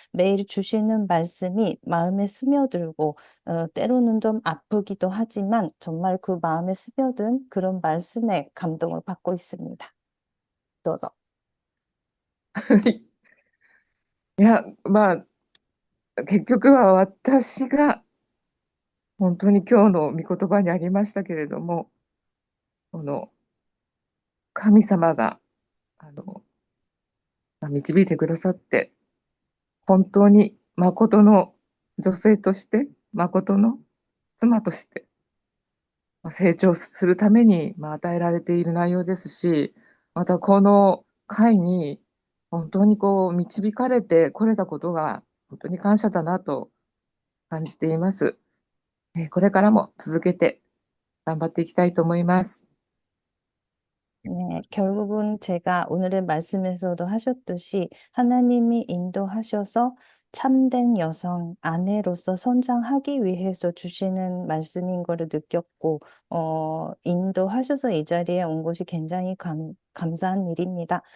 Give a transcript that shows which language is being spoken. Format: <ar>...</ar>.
<ko>매일 주시는 말씀이 마음에 스며들고 때로는 좀 아프기도 하지만 정말 그 마음에 스며든 그런 말씀에 감동을 받고 있습니다.</ko> <ja>どうぞ。いや、結局は私が本当に今日の御言葉にありましたけれども、この神様が導いてくださって、本当に誠の女性として、誠の妻として成長するために与えられている内容ですし、またこの会に本当に導かれてこれたことが本当に感謝だなと感じています。これからも続けて頑張っていきたいと思います。</ja> <ko>네, 결국은 제가 오늘의 말씀에서도 하셨듯이 하나님이 인도하셔서 참된 여성, 아내로서 성장하기 위해서 주시는 말씀인 거를 느꼈고, 인도하셔서 이 자리에 온 것이 굉장히 감사한 일입니다.</ko>